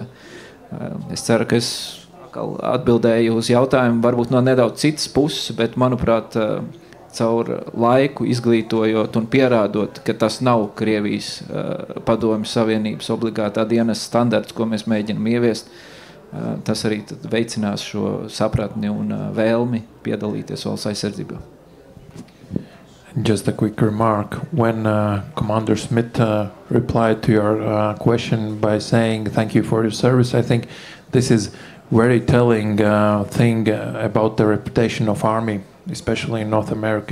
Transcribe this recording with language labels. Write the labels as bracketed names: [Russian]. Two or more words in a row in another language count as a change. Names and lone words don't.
[Latvian] Es ceru, ka es atbildēju uz jautājumu, varbūt no nedaudz citas puses, bet, manuprāt, caur laiku izglītojot un pierādot, ka tas nav Krievijas padomju savienības obligātā dienesta standarts, ko mēs mēģinam ieviest, tas arī veicinās šo sapratni un vēlmi piedalīties valsts aizsardzībā. [English] Just a quick remark. When Commander Smits replied to your question by saying thank you for your service, I think this is very telling thing about the reputation of Army, especially in North America.